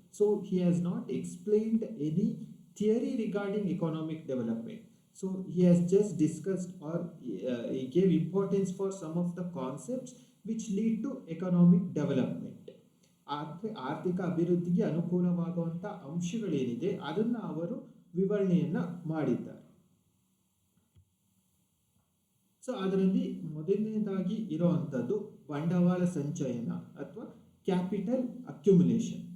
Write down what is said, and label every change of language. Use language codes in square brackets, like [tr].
[en] So he has not explained any theory regarding economic development. So he has just discussed or he gave importance for some of the concepts which lead to economic development. [kn] ಆರ್ಥಿಕ ಅಭಿವೃದ್ಧಿಗೆ ಅನುಕೂಲವಾಗುವಂಥ ಅಂಶಗಳೇನಿದೆ ಅದನ್ನು ಅವರು ವಿವರಣೆಯನ್ನು ಮಾಡಿದ್ದಾರೆ. So ಅದರಲ್ಲಿ ಮೊದಲನೇದಾಗಿ ಇರುವಂಥದ್ದು ಬಂಡವಾಳ ಸಂಚಯನ ಅಥವಾ ಕ್ಯಾಪಿಟಲ್ ಅಕ್ಯುಮುಲೇಷನ್.